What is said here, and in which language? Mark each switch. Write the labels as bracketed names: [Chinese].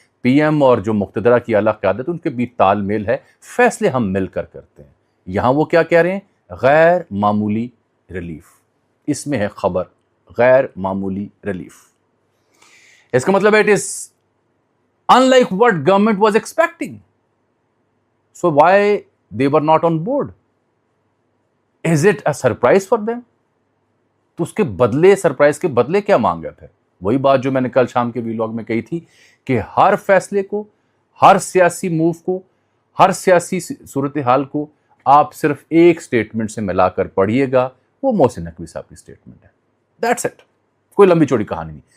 [Urdu] P M اور جو مقتدرہ کی اعلیٰ قیادت ان کے بیچ تال میل ہے، فیصلے ہم مل کر کرتے ہیں. یہاں وہ کیا کہہ رہے ہیں؟ غیر معمولی ریلیف. اس میں ہے خبر، غیر معمولی ریلیف. اس کا مطلب ہے [English] It is unlike what government was expecting. So why they were not on board? Is it a surprise for them? [Urdu] تو اس کے بدلے، سرپرائز کے بدلے کیا مانگا پھر؟ وہی بات جو میں نے کل شام کے ویلاگ میں کہی تھی کہ ہر فیصلے کو، ہر سیاسی موو کو، ہر سیاسی صورتحال کو آپ صرف ایک سٹیٹمنٹ سے ملا کر پڑھیے گا، وہ محسن نقوی صاحب کی سٹیٹمنٹ ہے. That's it. کوئی لمبی چوڑی کہانی نہیں.